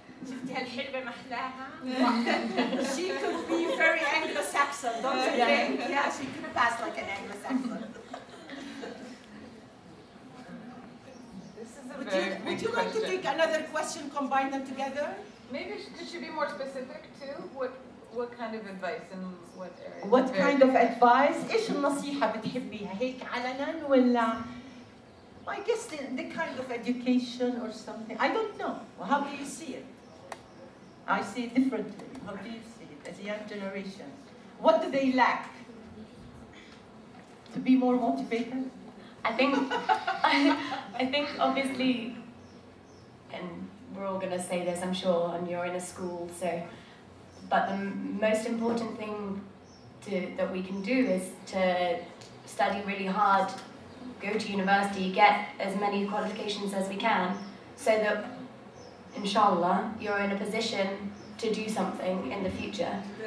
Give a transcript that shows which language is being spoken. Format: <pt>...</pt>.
<ar>شفتي هالحلوة محلاها؟</ar> <en>She could be very Anglo-Saxon, don't you think? Yeah, she could pass like an Anglo-Saxon. Would you like to take another question, combine them together? Maybe could you be more specific too? What kind of advice and what area? What kind of advice?</en> <ar>إيش النصيحة بتحبيها هيك علنا ولا?</ar> <en>I guess the kind of education or something. I don't know. How do you see it? I see it differently. How do you see it as a young generation? What do they lack? To be more motivated? I think obviously, and we're all going to say this, I'm sure, and you're in a school, so, but the most important thing that we can do is to study really hard, go to university, get as many qualifications as we can, so that, inshallah, you're in a position to do something in the future.</en>